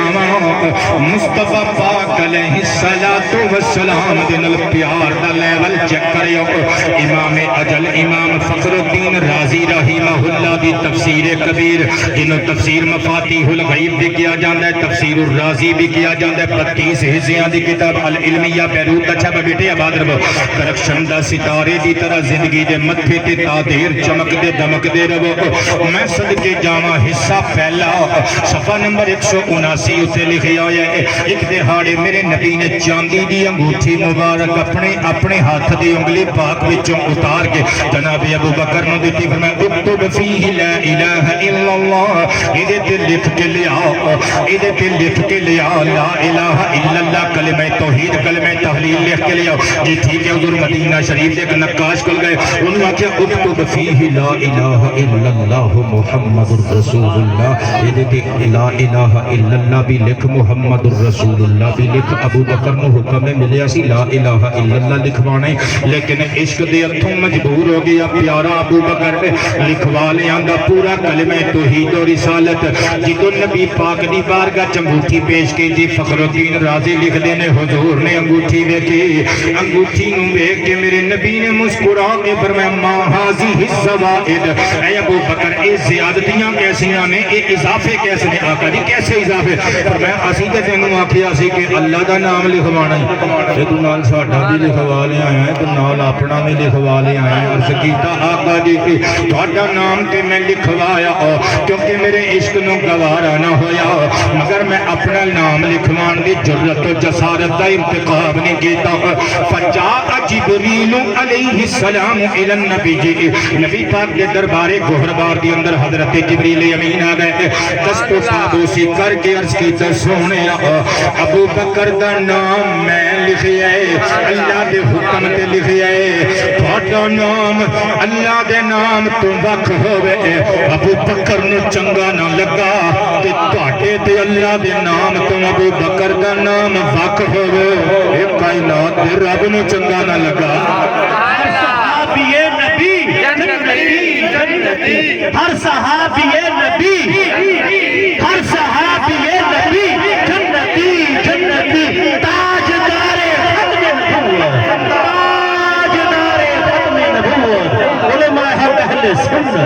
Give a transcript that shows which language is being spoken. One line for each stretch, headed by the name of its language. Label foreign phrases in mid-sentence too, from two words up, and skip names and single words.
Punjabi: جاواں مصطفیٰ پاک
Arabic: علیہ الصلوۃ والسلام
Punjabi: دے نال پیار دا لیول چیک کریو امام اجل امام فخر الدین رازی
Arabic: رحمہ اللہ
Punjabi: دی تفسیر کبیر جنہوں تفسیر مفاتیح الغیب بھی کیا جاندہ ہے تفسیر الرازی بھی کیا جاندہ ہے 32 حصیاں دی کتاب العلمیہ بیروت اچھا بیٹے آباد رہو درخشندہ ستارے دی طرح زندگی دے متھے تے تادیر چمک دے دمک دے رہو میں صدقے جاواں حصہ پہلا صفحہ نمبر 179 اسے لکھے آیا ہے ایک دہاڑے میرے نبی نے چاندی دی انگوٹھی مبارک اپنے ہاتھ دی انگلی پاک وچوں اتار کے جناب ابو بکر نو دیتی فرمایا
Arabic: اکتب فیہ لا الہ الا اللہ
Punjabi: ادھے تے لکھ کے لیا ادھے تے لکھ کے لیا
Arabic: لا الہ الا اللہ
Punjabi: کلمہ توحید کلمہ تحلیل لکھ کے لیا جی ٹھیک ہے حضور مدینہ شریف دے نقاش کل گئے انہوں نے کہا
Arabic: اکتب فیہ لا الہ الا اللہ محمد رسول اللہ
Punjabi: ادھے تے
Arabic: لا الہ الا اللہ
Punjabi: بھی لکھ
Arabic: محمد رسول اللہ
Punjabi: بھی لکھ ابو بکر نو حکم میں ملیا سی
Arabic: لا الہ الا اللہ
Punjabi: لکھوانے لیکن عشق دے ہتھوں مجبور ہو گیا پیارا ابو بکر لکھوا لیا دا پورا کلمہ توحید و رسالت جدو نبی پاک دی بارگاہ انگوٹھی پیش کی جی فخر الدین رازی لکھ دینے حضور نے انگوٹھی دیکھی انگوٹھی نو دیکھ کے میرے نبی نے مسکرا کے فرمایا
Arabic: ما ہذہ الزوائد
Punjabi: اے ابو بکر اے زیادتیاں کیسیاں نے اے اضافے کیسے نے آقا جی کیسے اضافے فرمایا اسی تے تینوں آکھیا سی کہ اللہ دا نام لکھوانا ہے تو نال ساڈا بھی لکھوا لے آیا ہے تو نال اپنا بھی لکھوا لے آیا ہے عرض کیتا آقا جی تہاڈا نام تے میں لکھوایا کیونکہ میرے عشق نو گوارا نہ ہویا مگر میں اپنا نام لکھوان دی جرت و جسارت دا انتخاب نہیں کیتا
Arabic: فجاء جبریل علیہ السلام الی النبی
Punjabi: جی نبی پاک کے دربار گہربار دی اندر حضرت جبریل امین آ گئے دست و پابوسی کر کے عرض کیتا سونے ابو بکر دا نام میں لکھیا ہے اللہ دے حکم تے لکھیا ہے تہاڈا نام اللہ دے نام تو وقت ہوئے ابو بکر نو چنگا نہ لگا تے تہاڈے تے اللہ دے نام تو ابو بکر دا نام وقت ہوئے اے کائنات دے رب نو چنگا نہ لگا صحابی نبی جنتی ہر صحابی نبی ہر صحابی نبی جنتی جنتی تاجدار ختم نبوت تاجدار ختم نبوت علماء اہل سنت